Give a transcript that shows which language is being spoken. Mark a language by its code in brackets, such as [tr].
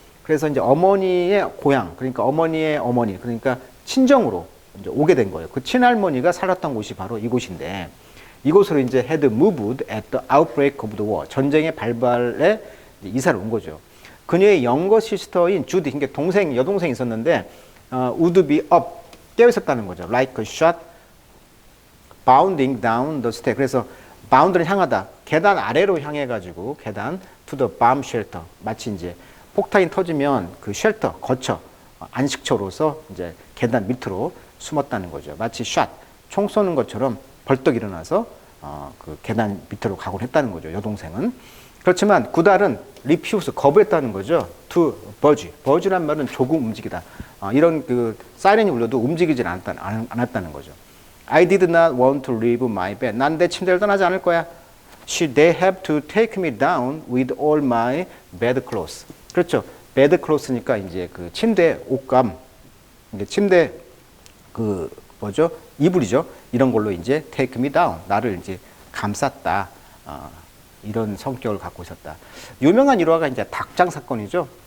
[ko] 그래서 이제 어머니의 고향, 그러니까 어머니의 어머니, 그러니까 친정으로 이제 오게 된 거예요. 그 친할머니가 살았던 곳이 바로 이곳인데 이곳으로 이제 [en] had moved at the outbreak of the war. [ko] 전쟁의 발발에 이사를 온 거죠. 그녀의 영거 시스터인 주디, 그러니까 동생, 여동생이 있었는데 [en] would be up, [ko] 깨어 있었다는 거죠. [en] like a shot bounding down the stair. [ko] 그래서 bound를 향하다, 계단 아래로 향해 가지고 계단 [en] to the bomb shelter. [ko] 마치 이제 폭탄이 터지면 그 쉘터, 거처, 안식처로서 이제 계단 밑으로 숨었다는 거죠. 마치 샷, 총 쏘는 것처럼 벌떡 일어나서 그 계단 밑으로 가곤 했다는 거죠. 여동생은. 그렇지만 구달은 refuse, 거부했다는 거죠. [en] to budge. [ko] budge란 말은 조금 움직이다. 이런 그 사이렌이 울려도 움직이질 않았다는 거죠. [en] I did not want to leave my bed. [ko] 난 내 침대를 떠나지 않을 거야. [en] They have to take me down with all my bed clothes. [ko] 그렇죠. bed clothes니까 이제 그 침대 옷감, 이게 침대 그 뭐죠? 이불이죠. 이런 걸로 이제 [en] take me down. [ko] 나를 이제 감쌌다. 이런 성격을 갖고 있었다. 유명한 일화가 이제 닭장 사건이죠.